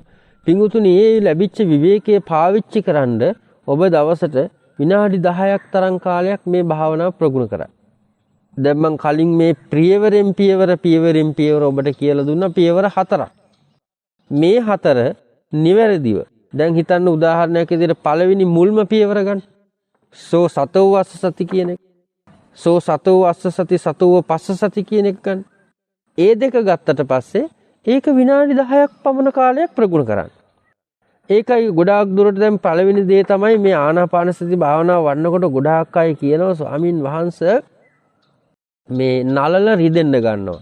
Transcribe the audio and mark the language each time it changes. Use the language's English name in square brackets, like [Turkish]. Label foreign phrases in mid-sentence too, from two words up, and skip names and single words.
[Sinhala] පිඟුතුනි මේ ලැබිච්ච විවේකයේ පාවිච්චි කරන්ඩ ඔබ දවසට විනාඩි 10ක් තරම් කාලයක් මේ භාවනාව ප්‍රගුණ කරා. දැන් මම කලින් මේ පියවරෙන් පියවර ඔබට කියලා දුන්නා පියවර 4ක්. මේ 4 නිවැරදිව දැන් හිතන්න උදාහරණයක් විදිහට පළවෙනි මුල්ම පියවර ගන්න. [Pali] සෝ සතෝ අස්ස සති [Sinhala] කියන එක. [Pali] සෝ සතෝ අස්ස සති සතෝ පස්ස සති [Sinhala] කියන එක ගන්න. ඒ දෙක ගත්තට පස්සේ ඒක විනාඩි 10ක් පමණ කාලයක් ප්‍රගුණ කරන්න. ඒකයි ගොඩාක් දුරට දැන් පළවෙනි දේ තමයි මේ ආනාපාන සති භාවනාව වඩනකොට ගොඩාක් අය කියනවා ස්වාමින් වහන්සේ මේ නලල රිදෙන්න ගන්නවා.